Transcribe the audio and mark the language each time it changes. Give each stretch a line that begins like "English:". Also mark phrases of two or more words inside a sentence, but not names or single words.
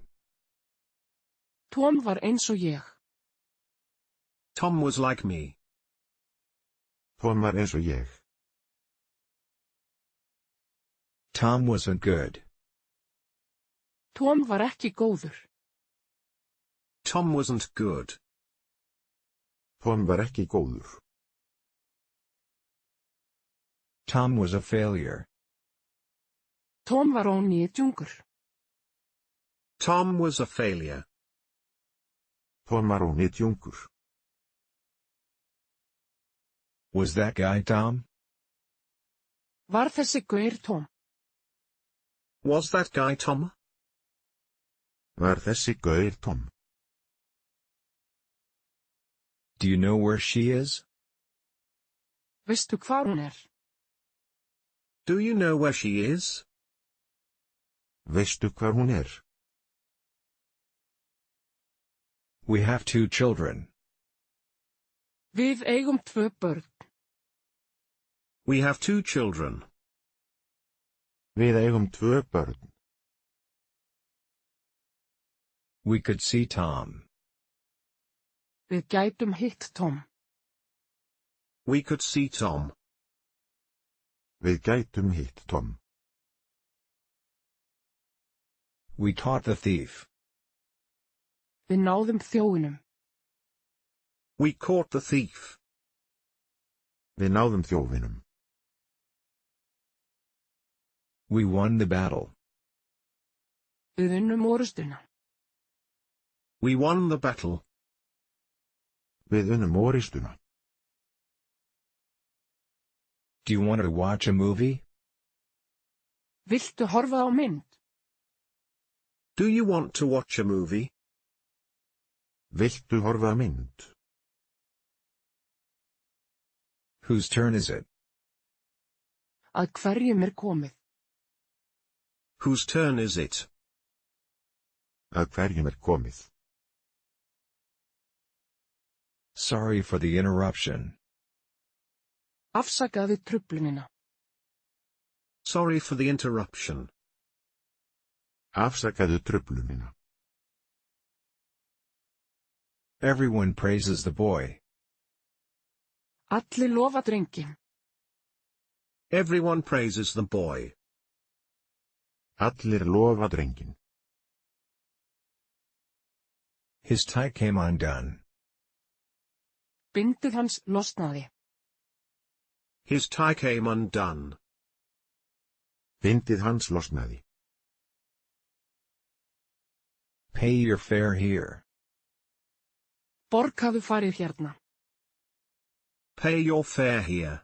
Icelandic: Tom var eins og ég.
English: Tom was like me.
Icelandic: Tom var eins og ég.
English: Tom wasn't good.
Icelandic: Tom var ekki góður.
English: Tom wasn't good.
Icelandic: Tom var ekki góður.
English: Tom was a failure.
Icelandic: Tom var ónýtjungur.
English: Tom was a failure.
Icelandic: Tom var ónýtjungur.
English: Was that guy Tom?
Icelandic: Var þessi gaur Tom?
English: Was that guy Tom?
Icelandic: Var þessi gaur Tom?
English: Do you know where she is?
Icelandic: Veistu hvar hún
English: Do you know where she is?
Icelandic: Veistu hvar hún
English: We have 2 children.
Icelandic: Við eigum 2 börn.
English: We have 2 children.
Icelandic: Við eigum 2 börn.
English: We could see Tom.
Icelandic: Við gætum hitt Tom.
English: We could see Tom.
Icelandic: Við gætum hitt Tom.
English: We caught the thief.
Icelandic: Við náðum þjóinum.
English: We caught the thief.
Icelandic: Við náðum þjófinum.
English: We won the battle.
Icelandic: Við unnum orustuna.
English: We won the battle.
Icelandic: Við unnum orustuna.
English: Do you want to watch a movie?
Icelandic: Viltu horfa á mynd?
English: Do you want to watch a movie?
Icelandic: Viltu horfa á mynd?
English: Whose turn is it?
Icelandic: Að hverjum komið?
English: Whose turn is it?
Icelandic: Að hverjum komið?
English: Sorry for the interruption.
Icelandic: Afsakaðu truflunina.
English: Sorry for the interruption.
Icelandic: Afsakaðu truflunina.
English: Everyone praises the boy.
Icelandic: Allir lofa drenginn.
English: Everyone praises the boy.
Icelandic: Allir lofa drenginn.
English: His tie came undone.
Icelandic: Bindið hans losnaði.
English: His tie came undone.
Icelandic: Bindið hans losnaði.
English: Pay your fare here.
Icelandic: Borgaðu farið hérna.
English: Pay your fare here.